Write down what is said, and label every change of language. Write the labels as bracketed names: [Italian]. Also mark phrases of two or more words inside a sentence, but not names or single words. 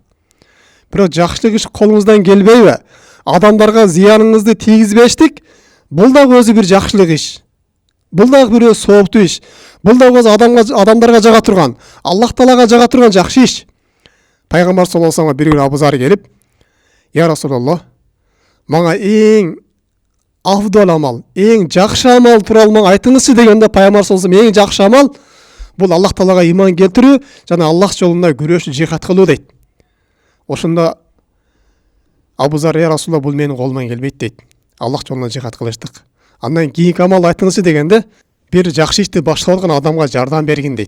[Kyrgyz] Бирок жакшылык иш колуңуздан келбейби? Адамдарга зыяныңызды тийгизбештик, бул дагы өзү бир жакшылык иш. Бул дагы бир сооптуу иш. Бул дагы адамдарга жага турган, Аллах Таалага жага турган жакшы иш. [Kazakh] Пайгамбар [Arabic] صلى الله عليه وسلم [Kyrgyz] бир күнү Абу Зар келип: [Arabic] «يا رسول الله, [Kyrgyz] мага эң афдал амал, [Kazakh] ең жақсы амал туралы айтыңызшы дегенде пайғамбар [Arabic] صلى الله عليه [Kazakh] ең жақсы амал бұл Аллах Тағалаға иман келтіру және Аллах жолында күреш жихад қылу дейді. Ошында Абу Зар, [Arabic] يا رسول الله, [Kazakh] бұл менің қолымнан келмейді дейді. Аллах жолында жихад қылыштық. Андан кейінгі амал айтыңызшы дегенде бір жақсы ішті башқарған адамға жардам берген дейді.